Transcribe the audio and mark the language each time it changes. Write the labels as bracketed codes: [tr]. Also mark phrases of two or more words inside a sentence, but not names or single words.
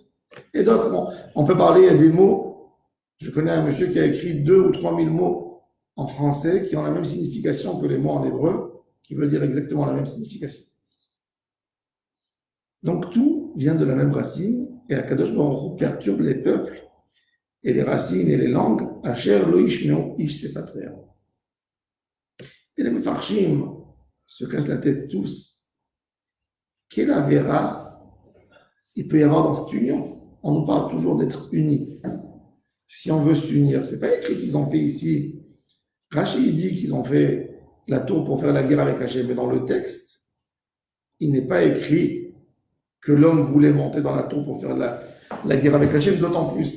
[fr] Et d'autres, bon, on peut parler, il y a des mots, je connais un monsieur qui a écrit 2 ou 3 000 mots en français qui ont la même signification que les mots en hébreu, qui veulent dire exactement la même signification. Donc tout vient de la même racine, et [he] הקדוש ברוך הוא [fr] perturbe les peuples et les racines et les langues, [he] אשר לא ישמעו איש שפת רעהו. [fr] Et les Mefarshim se cassent la tête tous. Quelle avéra il peut y avoir dans cette union? On nous parle toujours d'être unis. Si on veut s'unir, c'est pas écrit qu'ils ont fait ici. Rachid dit qu'ils ont fait la tour pour faire la guerre avec Hachem, mais dans le texte, il n'est pas écrit que l'homme voulait monter dans la tour pour faire la guerre avec Hachem, d'autant plus.